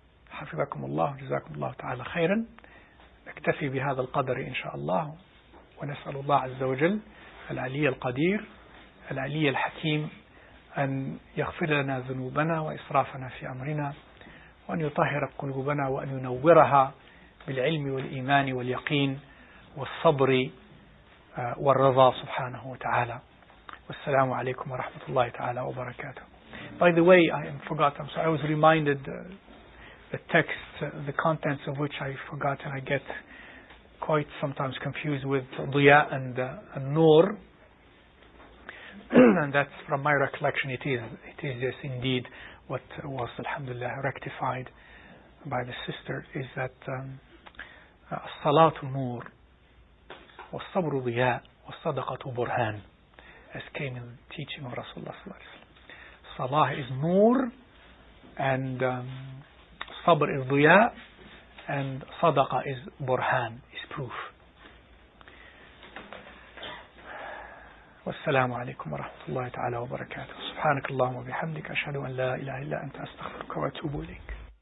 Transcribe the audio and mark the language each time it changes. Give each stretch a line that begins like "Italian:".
Arabic: حفظكم الله جزاكم الله تعالى خيرا. نكتفي بهذا القدر إن شاء الله، ونسأل الله عز وجل العلي القدير العلي الحكيم أن يغفر لنا ذنوبنا وإسرافنا في أمرنا، وأن يطهر قلوبنا، وأن ينورها بالعلم والإيمان واليقين والصبر والرضا سبحانه وتعالى. والسلام عليكم ورحمة الله تعالى وبركاته.
English: By the way, I forgot, I was reminded the text, the contents of which I forgot, and I get quite sometimes confused with Diya and Nur. And that's from my recollection, it is yes indeed what was, alhamdulillah, rectified by the sister, is that Salatu Nur wa Sabr Diya wa Sadaqatu Burhan, as came in the teaching of Rasulullah sallallahu alaihi wasallam. Salah is Nur, and Sabr is Diya, and Sadaqa is Burhan, is proof.
Arabic: والسلام عليكم ورحمة الله تعالى وبركاته. سبحانك اللهم وبحمدك أشهد أن لا إله إلا أنت أستغفرك وأتوب إليك.